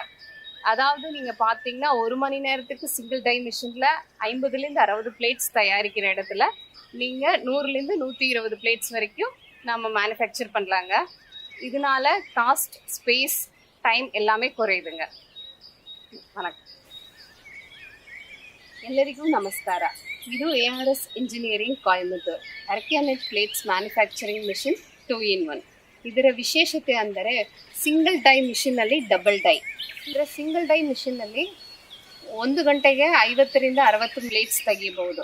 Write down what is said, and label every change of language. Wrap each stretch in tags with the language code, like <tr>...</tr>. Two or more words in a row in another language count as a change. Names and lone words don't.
<ta>அதாவது நீங்கள் பார்த்தீங்கன்னா 1 மணி நேரத்துக்கு</ta> <en>single die machine</en> <ta>50லேருந்து 60 பிளேட்ஸ் தயாரிக்கிற இடத்துல நீங்கள் 100லேருந்து 120 பிளேட்ஸ் வரைக்கும் நம்ம மேனுஃபேக்சர் பண்ணலாங்க. இதனால</ta> <en>cost, space, time</en> <ta>எல்லாமே குறையுதுங்க. வணக்கம்,</ta> <kn>ಎಲ್ಲರಿಗೂ ನಮಸ್ಕಾರ.</kn> <en>ಇದು ARS engineering Coimbatore arecanut plates manufacturing machine 2-in-1.</en> <kn>ಇದರ ವಿಶೇಷತೆ ಅಂದರೆ</kn> <en>single die machine double die.</en> <kn>ಅಂದರೆ</kn> <en>single die machine</en> <kn>1 ಗಂಟೆಗೆ 50ರಿಂದ 60 ಪ್ಲೇಟ್ಸ್ ತೆಗಿಬಹುದು.</kn>